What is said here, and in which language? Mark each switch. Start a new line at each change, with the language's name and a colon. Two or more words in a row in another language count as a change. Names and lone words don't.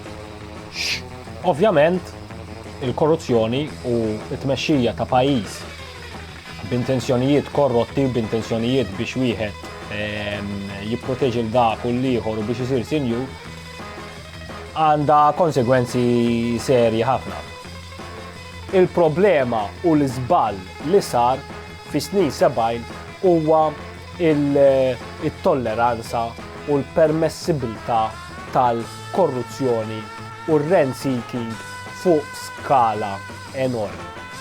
Maltese: Ovvjament, il-korruzzjoni u t-tmexxija ta' pajjiż b'intenzjonijiet korrotti, b'intenzjonijiet biex wieħed jipproteġi l-dak u l-ieħor u biex isir sinju, għandha konsegwenzi serji ħafna. Il-problema u l-iżball li sar fi snin 70 huwa il-tolleranza u l-permessibilità tal-korruzzjoni u r-
English: rent seeking
Maltese: fuq skala enormi.